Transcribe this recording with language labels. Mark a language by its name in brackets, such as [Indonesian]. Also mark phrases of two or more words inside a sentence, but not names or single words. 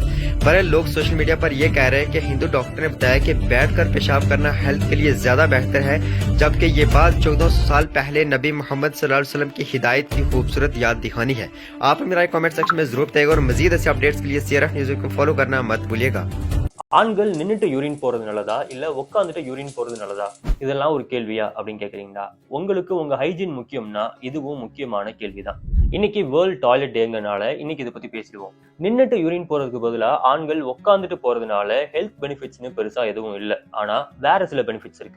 [Hindi] पर लोग सोशल मीडिया पर यह कह रहे हैं कि हिंदू डॉक्टर ने बताया कि बैठकर पेशाब करना हेल्थ के लिए ज्यादा बेहतर है, जबकि ये बात 1400 साल पहले नबी मोहम्मद [Arabic] صلى الله عليه وسلم [Hindi] की हिदायत की खूबसूरत याद दिखानी है। आप मेरा [English] comment section [Hindi] में जरूर बताइएगा और मजीद ऐसे अपडेट्स के लिए CRF न्यूज़ को फॉलो करना मत भूलिएगा। [Tamil] ஆண்கள் நின்னுட்டு யூரின் போறது நல்லதா இல்ல உட்காந்துட்டு யூரின் போறது நல்லதா, இதெல்லாம் ஒரு கேள்வியா அப்படின்னு கேக்குறீங்களா? உங்களுக்கு உங்க ஹைஜீன் முக்கியம்னா இதுவும் முக்கியமான கேள்விதான். இன்னைக்கு வேர்ல்ட் டாய்லெட் டேங்கனால இன்னைக்கு இதை பத்தி பேசிடுவோம். நின்னுட்டு யூரின் போறதுக்கு பதிலா ஆண்கள் உட்காந்துட்டு போறதுனால [English] health benefitsனு [Tamil] பெருசா எதுவும் இல்ல, ஆனா வேற சில பெனிஃபிட்ஸ் இருக்கு.